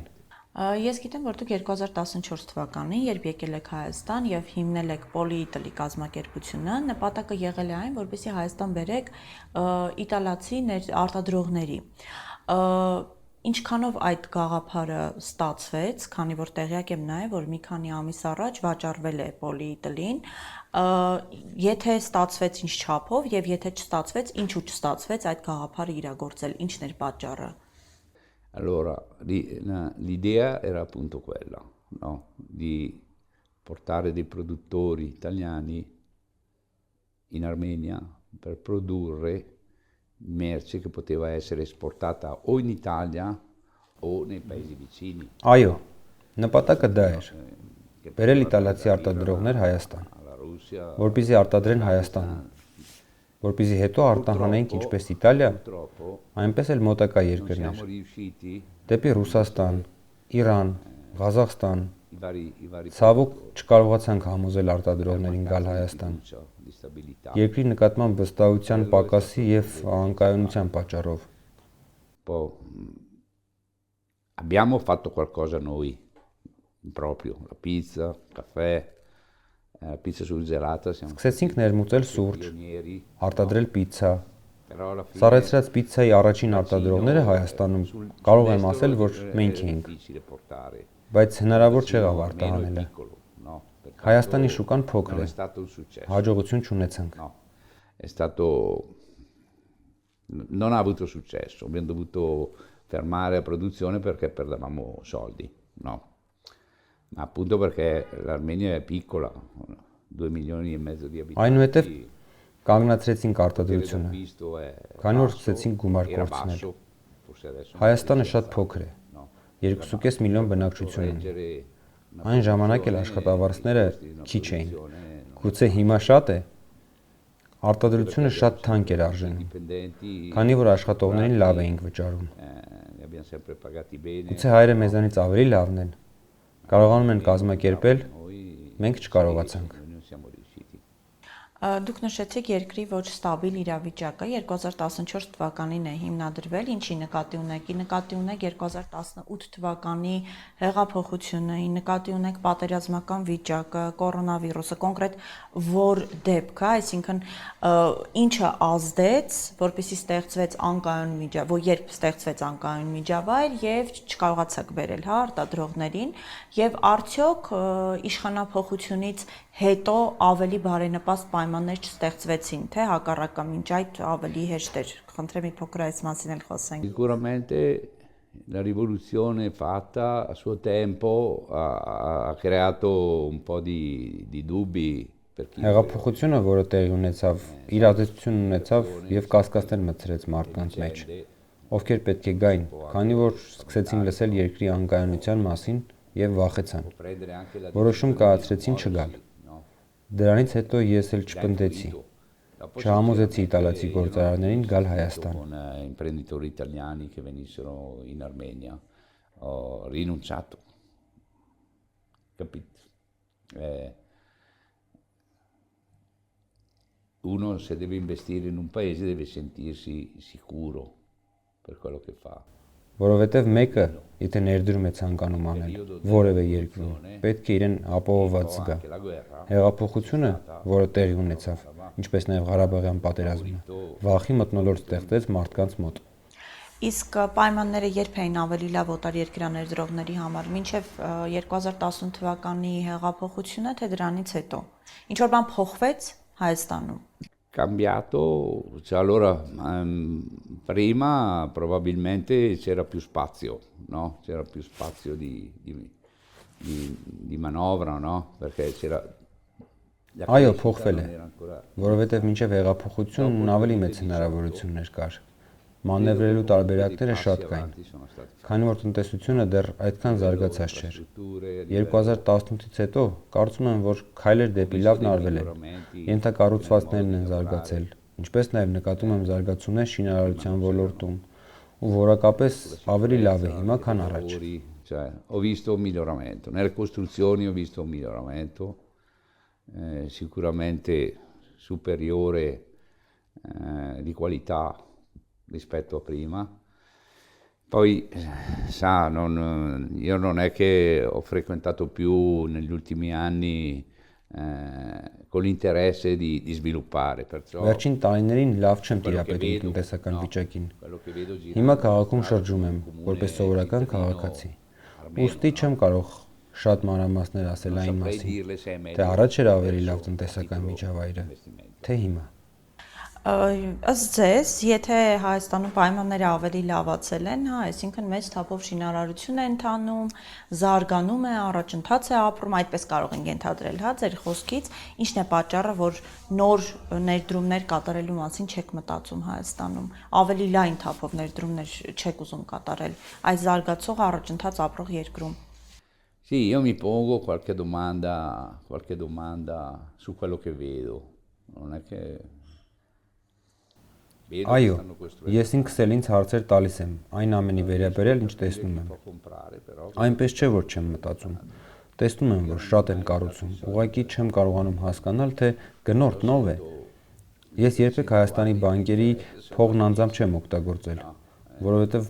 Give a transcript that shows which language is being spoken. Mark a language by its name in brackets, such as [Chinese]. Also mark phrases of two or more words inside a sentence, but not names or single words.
[Armenian] Ես գիտեմ, որ դուք 2014 թվականին, երբ եկել եք Հայաստան եւ հիմնել եք Polyitaly կազմակերպությունը, նպատակը եղել է այն, որպեսզի Հայաստան բերեք իտալացի արտադրողների։ Ինչքանով այդ գաղափարը ստացվեց, քանի որ տեղյակ եմ նաև, որ մի քանի ամիս առաջ վաճառվել է Polyitaly-ին, եթե ստացվեց ինչ չափով եւ եթե չստացվեց, ինչու չստացվեց այդ գաղափարը իրագործել, ինչն էր պատճառը։ [Italian] Allora, l'idea era appunto quella, no? Di portare dei produttori italiani in Armenia per produrre merce che poteva essere esportata o in Italia o nei paesi vicini. [Armenian] Այո, նպատակը դա էր։ Բերել իտալացի արտադրողներ Հայաստան, [Italian] Alla Russia, [Armenian] որպեսզի արտադրեն Հայաստանում, որպեսզի հետո արտահանենք ինչպես Իտալիա, [Italian] purtroppo [Armenian] այնպես էլ մոտակա [Italian] siamo [Armenian] երկրներ, [Italian] riusciti, [Armenian] դեպի Ռուսաստան, Իրան, Ղազախստան։ [Italian] i vari [Armenian] Ցավոք չկարողացանք համոզել արտադրողներին գալ Հայաստան։ [Italian] fiducia, di stabilità. [Armenian] Երկրի նկատմամբ վստահության պակասի եւ անկայունության պատճառով։ [Italian] Poi abbiamo fatto qualcosa noi, proprio la pizza, caffè, pizza surgelata, siamo [Armenian] Սկսեցինք ներմուծել սուրճ, [Italian] pionieri, [Armenian] արտադրել պիցցա։ [Italian] però alla fine [Armenian] Սառեցրած պիցցայի առաջին արտադրողները Հայաստանում կարող եմ ասել, որ մենք [Italian] è [Armenian] էինք, [Italian] difficile portare, [Armenian] բայց հնարավոր չեղավ [Italian] meno è [Armenian] արտահանելը։ [Italian] piccolo, no? Pertanto [Armenian] Հայաստանի շուկան փոքր [Italian] non [Armenian] է, [Italian] è stato un successo, [Armenian] հաջողություն չունեցանք։ [Italian] no, è stato, non ha avuto successo, abbiamo dovuto fermare la produzione perché perdevamo soldi, no? Ma appunto perché l'Armenia è piccola, 2,5 milioni di [Armenian] Այնուհետև [Italian] abitanti, [Armenian] կանգնացրեցինք [Italian] il [Armenian] արտադրությունը, [Italian] d'acquisto è [Armenian] քանի որ [Italian] basso, [Armenian] սկսեցինք գումար [Italian] era [Armenian] կորցնել։ [Italian] basso, forse adesso [Armenian] Հայաստանը շատ փոքր է, [Italian] no. [Armenian] 2.5 միլիոն բնակչություն ունի։ [Italian] Correggere una [Armenian] Այն ժամանակ էլ [Italian] produzione, [Armenian] աշխատավարձները [Italian] i costi di una [Armenian] քիչ էին։ [Italian] produzione, no. [Armenian] Գուցե հիմա շատ է, արտադրությունը շատ թանկ էր արժենում, [Italian] Dipendenti, [Armenian] քանի որ աշխատողներին լավ էինք վճարում։ [Italian] li abbiamo sempre pagati bene. [Armenian] Գուցե հայերը մեզանից ավելի լավն են, կարողանում են կազմակերպել, [Italian] Noi [Armenian] մենք չկարողացանք։ [Italian] noi non siamo riusciti. [Armenian] Դուք նշեցիք երկրի ոչ ստաբիլ իրավիճակը 2014 թվականին է հիմնադրվել, ինչի նկատի ունեք։ Նկատի ունեք 2018 թվականի հեղափոխությունը, նկատի ունեք պատերազմական վիճակը, կորոնավիրուսը, կոնկրետ որ դեպքը, այսինքն ինչը ազդեց, որպեսզի ստեղծվեց անկայուն միջավայր, որ երբ ստեղծվեց անկայուն միջավայր եւ չկարողացաք բերել արտադրողներին եւ արդյոք իշխանափոխությունից հետո ավելի բարենպաստ պայմաններ չստեղծվեցին, թե հակառակը մինչ այդ ավելի հեշտ էր։ Խնդրեմ մի փոքր այս մասին էլ խոսենք։ [Italian] Sicuramente la rivoluzione fatta a suo tempo ha creato un po' di dubbi per chi [Armenian] Հեղափոխությունը, որը տեղի ունեցավ, իրադարձություն ունեցավ եւ կասկածներ մտցրեց մարդկանց մեջ, ովքեր պետք է գային, քանի որ սկսեցին լսել երկրի անկայունության մասին եւ վախեցան։ Որոշում կայացրեցին չգալ։ Դրանից հետո ես էլ չպնդեցի։ Չհամոզեցի իտալացի գործարարներին գալ Հայաստան։ [Italian] con imprenditori italiani che venissero in Armenia. Ho rinunciato, capito? Uno se deve investire in un paese deve sentirsi sicuro per quello che fa. [Armenian] Որովհետև mեկը, եթե ներդրում է ցանկանում անել որևէ երկրում, պետք է իրեն ապահովված զգա։ Հեղափոխությունը, որը տեղի ունեցավ, ինչպես նաև Ղարաբաղյան պատերազմը, վախի մթնոլորտ ստեղծեց մարդկանց մոտ։ Իսկ պայմանները երբ էին ավելի լավ օտարերկրյա ներդրողների համար, մինչև 2018 թվականի հեղափոխությունը, թե դրանից հետո։ Ինչ որ բան փոխվեց Հայաստանում։ [Italian] Cambiato, cioè allora prima probabilmente c'era più spazio, no? C'era più spazio di manovra, no? Perché c'era... [Armenian] Այո, փոխվել է, որովհետև մինչև հեղափոխությունն ավելի մեծ հնարավորություններ կար։ Մանևրելու տարբերակները շատ կային, քանի որ տնտեսությունը դեռ այդքան զարգացած չէր։ 2018-ից հետո կարծում եմ, որ քայլեր դեպի լավն արվել են, ենթակառուցվածքներն են զարգացել, ինչպես նաև նկատում եմ զարգացումներ շինարարության ոլորտում, ու որակապես ավելի լավ է հիմա, քան առաջ։ [Italian] Cioè, ho visto un miglioramento, nelle costruzioni ho visto un miglioramento, sicuramente superiore di qualità rispetto a prima. Poi, sa, io non è che ho frequentato più negli ultimi anni con l'interesse di sviluppare, perciò [Armenian] Վերջին տարիներին լավ չեմ տիրապետում տնտեսական վիճակին։ Հիմա քաղաքում շրջում եմ, որպես սովորական քաղաքացի։ Ուստի չեմ կարող շատ մանրամասներ ասել այն մասին, թե առաջ էր ավելի լավ տնտեսական միջավայրը, թե հիմա։ Ըստ ձեզ, եթե Հայաստանում պայմանները ավելի լավացել են, հա, այսինքն մեծ թափով շինարարություն է ընթանում, զարգանում է, առաջընթաց է ապրում, այդպես կարող ենք ենթադրել, հա, ձեր խոսքից, ինչն է պատճառը, որ նոր ներդրումներ կատարելու մասին չեք մտածում Հայաստանում, ավելի լայն թափով ներդրումներ չեք ուզում կատարել այս զարգացող առաջընթաց ապրող երկրում։ [Italian] sì, io mi pongo qualche domanda su quello che vedo. Non è che [Armenian] Այո, ես ինքս էլ ինձ հարցեր տալիս եմ, այն ամենի վերաբերյալ, ինչ տեսնում եմ։ Այնպես չէ, որ չեմ մտածում։ Տեսնում եմ, որ շատ են կառուցում, ուղղակի չեմ կարողանում հասկանալ, թե գնորդն ով է։ Ես երբեք Հայաստանի բանկերի փողն անձամբ չեմ օգտագործել, որովհետև